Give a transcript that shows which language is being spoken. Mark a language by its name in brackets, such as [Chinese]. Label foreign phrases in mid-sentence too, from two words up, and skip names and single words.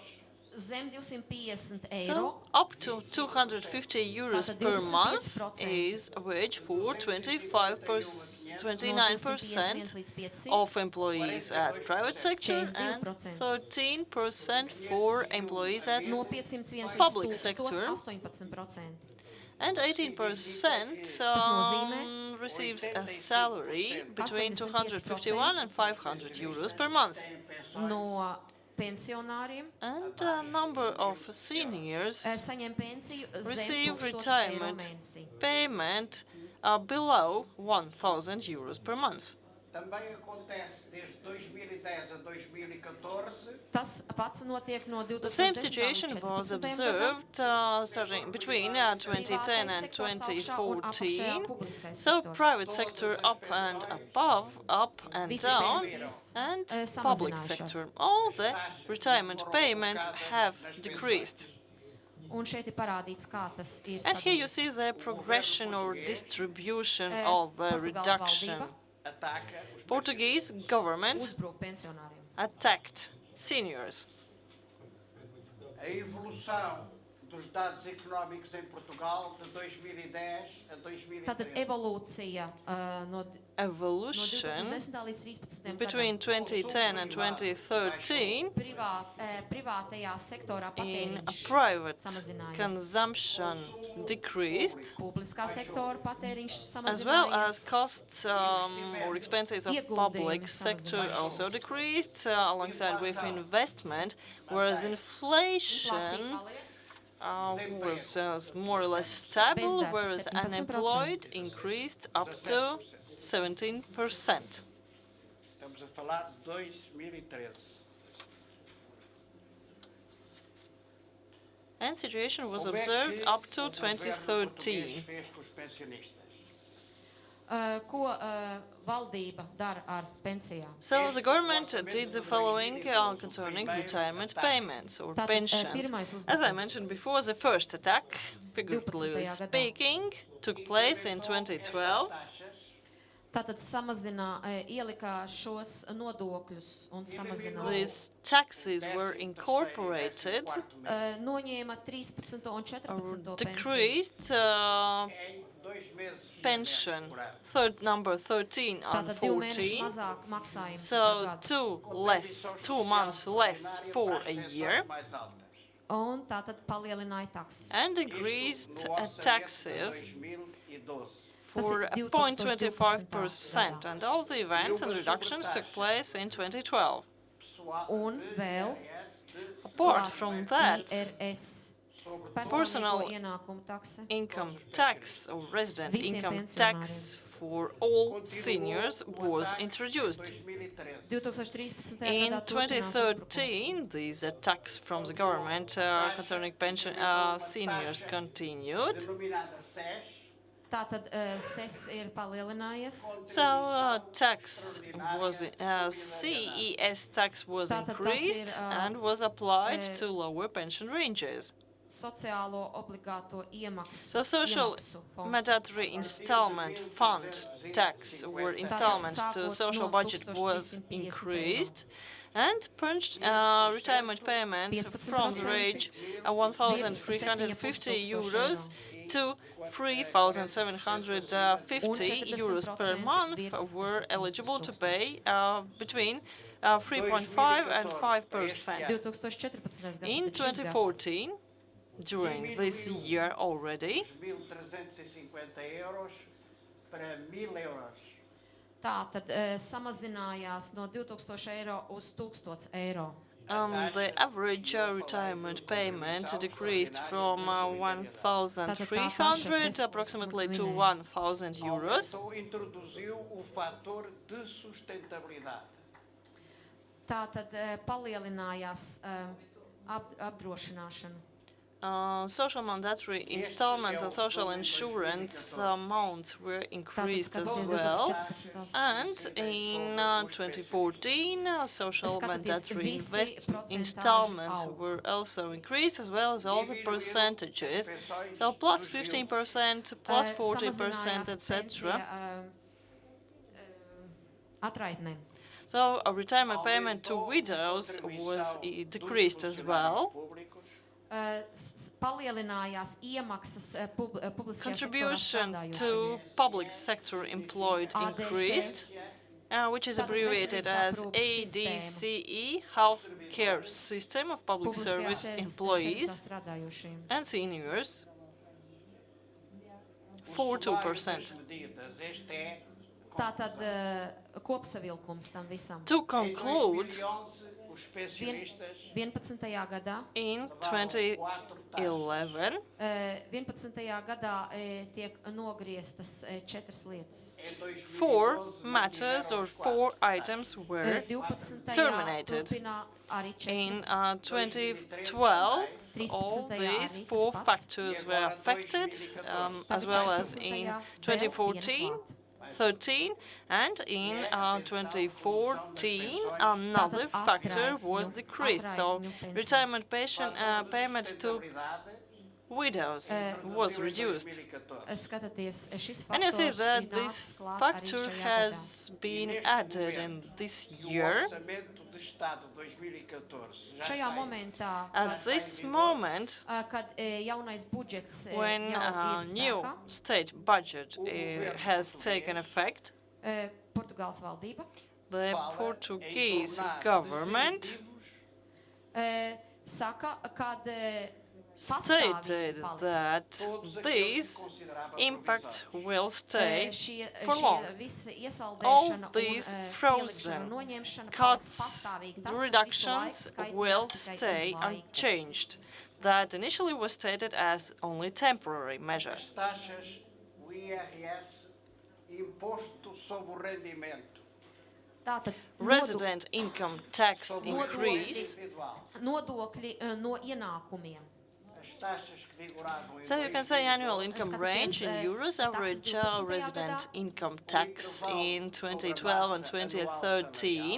[Latvian] Zem 250 eiro. [English] So up to 250 euros [Latvian] Tātad [English] per month 25% is wage for 29% [Latvian] līdz 500, [English] of employees at private sector and 42%. 13% for employees at [Latvian] No 501 [English] Public [Latvian] līdz [English] sector. 18%. and 18% receives a salary between 251 and 500 euros per month. [Latvian] No pensionāriem [English] And a number of seniors [Latvian] saņem pensiju [English] receive [Latvian] zem 1000 eiro [English] retirement [Latvian] mēnesī. [English] payment below 1,000 euros per month. [Portuguese] também acontece desde 2010 a 2014, [Latvian] Tas pats notiek no 2010. [English] The same situation was 2014. observed starting between 2010 and 2014. So private sector up and above, up and [Latvian] Visas [English] down, [Latvian] pensijas, [English] and [Latvian] samazinājušās. [English] public sector. All the retirement payments have decreased. [Latvian] Un šeit ir parādīts, kā tas ir [English] And here you [Latvian] sadalīts. [English] see the progression or distribution of the [Latvian] Portugāles [English] reduction. [Latvian] valdība [Portuguese] Ataca os [English] Portuguese government [Latvian] uzbruk pensionāriem. [English] attacked seniors. [Portuguese] A evolução dos dados económicos em Portugal de 2010 a [Latvian] Tātad [Portuguese] 2013. [Latvian] evolūcija no [English] Evolution [Latvian] 2010. līdz 13. [English] between [Latvian] gadam [English] 2010 and 2013 [Latvian] privātajā sektorā [English] in [Latvian] patēriņš [English] private [Latvian] samazinājās. [English] consumption decreased, [Latvian] Publiskā sektora patēriņš [English] as well as [Latvian] samazinājās. [English] costs or expenses of public sector also decreased alongside with investment, whereas [Latvian] Inflācija [English] inflation [Latvian] paliek. [English] was more or less stable, [Latvian] Bezdarbs [English] whereas [Latvian] 17%. [English] unemployed increased up to 17%. [Portuguese] Estamos a falar de 2013. [English] And situation was [Portuguese] Como é [English] observed [Portuguese] que [English] up to [Portuguese] o governo português [English] 2013. [Portuguese] fez com os pensionistas? [Latvian] Ko valdība dara ar pensijām? [English] So the government did the following concerning retirement payments or pensions. [Latvian] pirmais [English] As I [Latvian] uzbrukums. [English] mentioned before, the first attack, figuratively [Latvian] 12. gadā. [English] speaking, took place in 2012. [Latvian] Tātad ielika šos nodokļus un samazināja. [English] These taxes were incorporated, [Latvian] Noņēma 13. un 14. pensiju. [English] decreased [Portuguese] Em 2 meses de [English] pension, [Portuguese] menos [English] number 13 and [Latvian] Tātad 2 mēneši [English] 14. [Latvian] mazāk maksājumi [English] So [Latvian] par gadu. [English] 2 months less for a year, [Portuguese] mais altas. [Latvian] Un tātad palielināja takses. [English] and increased [Portuguese] No orçamento de [English] taxes [Portuguese] 2012. [English] for [Latvian] Tas ir 0.25%, [English] and all the events and reductions took place in 2012. [Portuguese] Pessoal [Latvian] Un [Portuguese] de [Latvian] vēl [Portuguese] IRS de [English] Apart from that, [Portuguese] IRS sobre [English] Personal [Latvian] personīgo ienākumu takse. [English] income tax or resident [Latvian] Visiem [English] income [Latvian] pensionāriem. [English] tax for all seniors was introduced. [Latvian] 2013. 2013. [English] In [Latvian] gadā turpinās uzbrukums. [English] 2013, these attacks from the government concerning pension seniors continued. [Portuguese] Denominada SES, [Latvian] Tātad SES ir palielinājies. [English] So tax was CES tax was [Latvian] Tātad tas [English] increased [Latvian] ir, [English] and was applied to lower pension ranges. [Latvian] Sociālo obligāto iemaksu. [English] So social [Latvian] iemaksu fonds. [English] mandatory installment fund tax or installments to social budget was increased, and retirement payments from the range of 1,350 euros to 3,750 euros per month were eligible to pay between 3.5 and 5%. [Latvian] 2014. gads. [English] In [Latvian] tad ir šis gads. [English] 2014, during this year already, [Portuguese] 1.350 euros para 1.000 euros. [Latvian] Tātad samazinājās no 2000 eiro uz 1000 eiro. [English] the average retirement payment decreased from 1,300 approximately to 1,000 euros. [Portuguese] Então introduziu o fator de sustentabilidade. [Latvian] Tātad palielinājās apdrošināšana. [English] Social mandatory installments and social insurance amounts were increased as well. And in 2014, social mandatory installments were also increased, as well as all the percentages. So plus 15%, plus 40%, etc. [Latvian] Atraitnēm. [English] So a retirement payment to widows was decreased as well. [Latvian] Palielinājās iemaksas publiskajā [English] Contribution [Latvian] sektorā [English] to [Latvian] strādājošiem. [English] public sector employed increased, which is abbreviated as ADCE, Healthcare System of Public [Latvian] Publiskajā [English] Service [Latvian] sektorā [English] Employees [Latvian] strādājošiem. [English] and Seniors, for 2%. [Portuguese] Medidas. Este é [Latvian] Tātad kopsavilkums tam visam. [English] To conclude, [Portuguese] 2011, os pensionistas [Latvian] 11. gadā, [English] in 2011, [Latvian] 11. gadā tiek nogrieztas 4 lietas. [Portuguese] em 2012 [English] 4 matters or 4 items were [Latvian] 12. [English] terminated. [Latvian] turpina arī [English] In [Latvian] 4. [English] 2012, all these 4 factors were affected, as well as in 2014, 13, and in 2014 another factor was decreased. So retirement payment to widows was reduced. [Latvian] Skatāties, šis [English] And you see [Latvian] faktors [English] that [Latvian] ir [English] this [Latvian] nācis klāt arī [English] factor [Latvian] šajā gadā. [English] has been added in this year. [Portuguese] Orçamento de Estado 2014 já [Latvian] Šajā [Portuguese] está [Latvian] momentā, [English] At this moment, [Latvian] kad jaunais budžets [English] when [Latvian] jau [English] a [Latvian] ir [English] new [Latvian] spēkā, [English] state budget has taken effect, [Latvian] Portugāles valdība [English] the [Portuguese] fala em [English] Portuguese [Portuguese] tornar [English] government [Portuguese] definitivos [Latvian] saka, kad [English] stated [Latvian] pastāvīgi [English] that [Portuguese] todos aqueles que [English] these [Portuguese] considerava [English] impact [Portuguese] provisórios. [English] will stay [Latvian] šie [English] for long. [Latvian] visi [English] All [Latvian] iesaldēšana [English] these [Latvian] un [English] frozen [Latvian] pielikšana un noņemšana paliks [English] cuts, [Latvian] pastāvīgi. Tas, kas visu [English] reductions [Latvian] laiku skaitījās [English] will [Latvian] tikai uz [English] stay [Latvian] laiku. [English] unchanged. That initially was stated as only temporary measures. [Portuguese] As taxas, o IRS, Imposto sobre o Rendimento, [Latvian] Tātad [English] Resident income tax [Portuguese] sobre o [English] increase. [Portuguese] individual, [Latvian] nodokļi no ienākumiem. [Portuguese] as taxas que vigoravam em [English] So you can say annual income [Latvian] Skatāties, [English] range in euros, [Portuguese] taxas [English] average [Latvian] 12. [English] resident [Latvian] gadā. [English] income tax in 2012 and 2013.